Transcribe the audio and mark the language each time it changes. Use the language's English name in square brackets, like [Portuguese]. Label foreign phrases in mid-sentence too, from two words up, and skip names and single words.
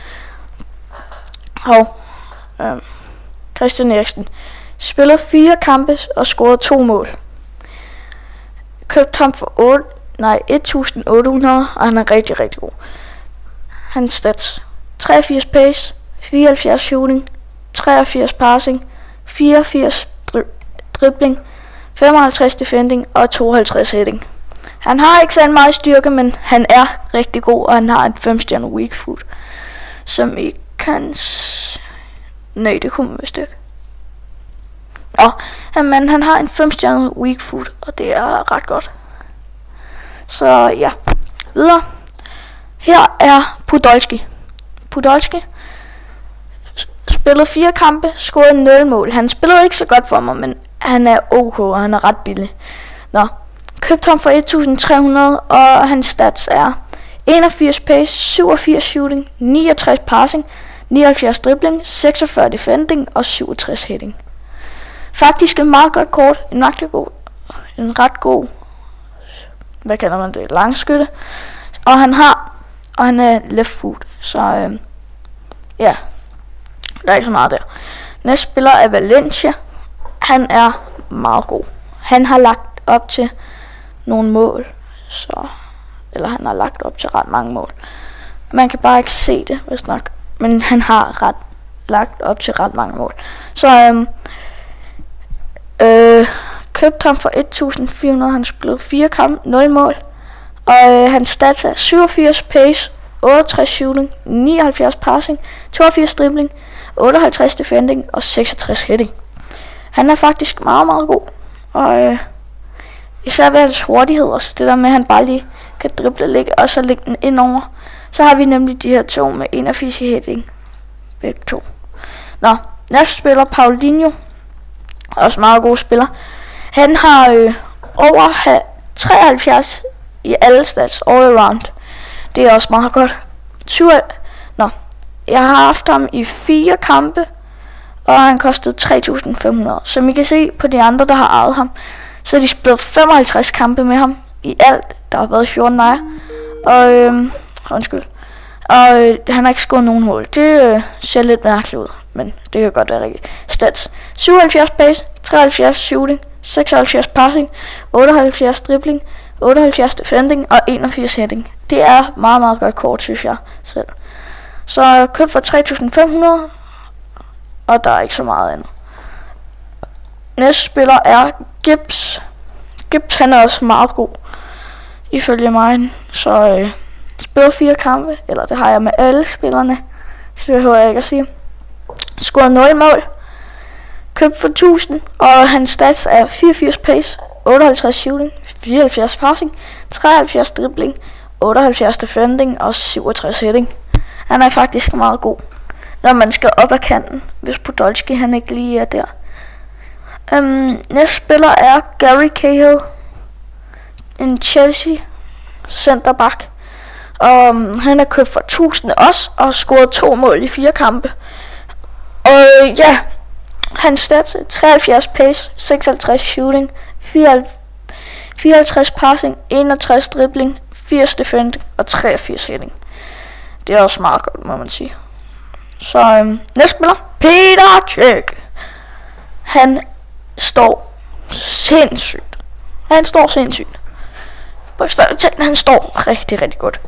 [Danish] Christian Eriksen spillede 4 kampe og scorede 2 mål. Købte ham for 1800, og han er rigtig, rigtig god. Hans stats: 83 pace, 74 shooting, 83 passing, 84 dribbling, 55 defending og 52 hitting. Han har ikke så meget styrke, men han er rigtig god, og han har et 5-stjerne [English] weak foot, [Danish] som I kan... Nej, det kunne man vist ikke. Men han har en 5-stjerne [English] weak foot, [Danish] og det er ret godt. Så ja, videre. Her er Podolski. Podolski spillede 4 kampe, scorede 0 mål. Han spillede ikke så godt for mig, men han er ok, og han er ret billig. Købte ham for 1300, og hans stats er 81 pace, 87 shooting, 69 passing, 79 dribbling, 46 defending og 67 hitting. Faktisk en meget godt kort, en ret god, hvad kalder man det, langskytte. Og han er [English] left foot, [Danish] så ja, der er ikke så meget der. Næste spiller er Valencia. Han er meget god. Han har lagt op til nogle mål, eller han har lagt op til ret mange mål. Man kan bare ikke se det, hvis nok, men han har lagt op til ret mange mål. Så købte ham for 1400, han spillede 4 kampe, 0 mål, og hans stats er 87 pace, 68 shooting, 79 passing, 82 dribbling, 58 defending og 66 hitting. Han er faktisk meget, meget god, og især ved hans hurtighed også, det der med at han bare lige kan drible lidt, og så lægge den ind over. Så har vi nemlig de her to med 81 i hitting, begge to. Næste spiller Paulinho, også meget god spiller. Han har over 73 i alle stats, [English] all around. [Danish] Det er også meget godt. Jeg har haft ham i 4 kampe, og han kostede 3500. Som I kan se på de andre, der har ejet ham, så de spillet 55 kampe med ham i alt. Der har været 14 nejer. Og han har ikke scoret nogen mål. Det ser lidt mærkeligt ud, men det kan godt være rigtigt. Stats: 77 pace, 73 shooting, 76 passing, 78 dribbling, 78 defending og 81 hitting. Det er meget, meget godt kort, synes jeg selv. Så køb for 3500, og der er ikke så meget andet. Næste spiller er Gibbs. Gibbs, han er også meget god, ifølge mig. Så spiller 4 kampe, eller det har jeg med alle spillerne, så det behøver jeg ikke at sige. Scoret 0 mål. Købt for 1000, og hans stats er 84 pace, 58 shooting, 74 passing, 73 dribbling, 78 defending og 67 hitting. Han er faktisk meget god, når man skal op ad kanten, hvis Podolski han ikke lige er der. Næste spiller er Gary Cahill. En Chelsea centerback. Han er købt for 1000 også, og har scoret 2 mål i 4 kampe. Og ja, hans stats: 73 pace, 56 shooting, 54 passing, 61 dribling, 80 defending og 83 hitting. Det er også meget godt, må man sige. Så næste spiller, Peter Cech. Han står sindssygt. Han står rigtig, rigtig godt.